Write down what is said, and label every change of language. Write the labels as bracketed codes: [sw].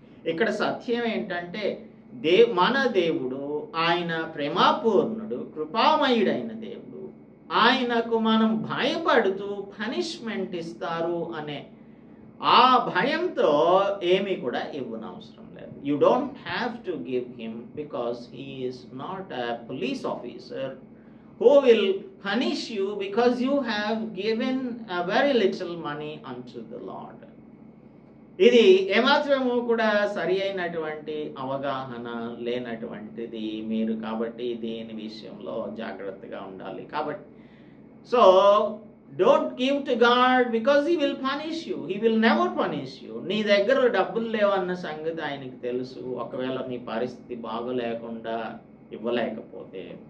[te] ఇక్కడ సత్యం ఏంటంటే మన దేవుడు ఆయన ప్రేమాపూర్ణుడు, కృపామయుడైన దేవుడు. ఆయనకు మనం భయపడుతూ పనిష్మెంట్ ఇస్తారు అనే ఆ భయంతో ఏమీ కూడా ఇవ్వనవసరం లేదు. [en] You don't have to give him because he is not a police officer who will punish you because you have given a very little money unto the Lord. [te] ఇది ఏమాత్రము కూడా సరి అయినటువంటి అవగాహన లేనటువంటిది మీరు, కాబట్టి దీని విషయంలో జాగ్రత్తగా ఉండాలి. [en] కాబట్టి so don't give to God because he will punish you. He will never punish you. [te] నీ దగ్గర డబ్బులు లేవన్న సంగతి ఆయనకి తెలుసు, ఒకవేళ నీ పరిస్థితి బాగోలేకుండా ఇవ్వలేకపోతే.